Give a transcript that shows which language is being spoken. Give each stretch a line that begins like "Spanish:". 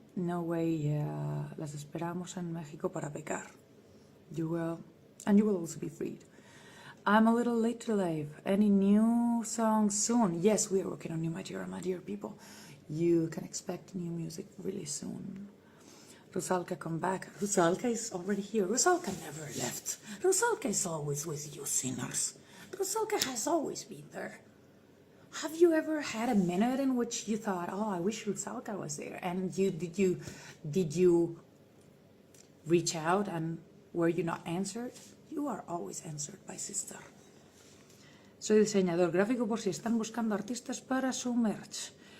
Spanish: No way, las esperamos en México para pecar.
English: You will, and you will also be freed. I'm a little late to live. Any new songs soon? Yes, we are working on new material, my dear people. You can expect new music really soon. Rusalka, come back. Rusalka is already here. Rusalka never left. Rusalka is always with you sinners. Rusalka has always been there. Have you ever had a minute in which you thought, oh, I wish Rusalka was there? And did you reach out and were you not answered? You are always answered by sister.
Spanish: Soy diseñador gráfico por si están buscando artistas para su merch.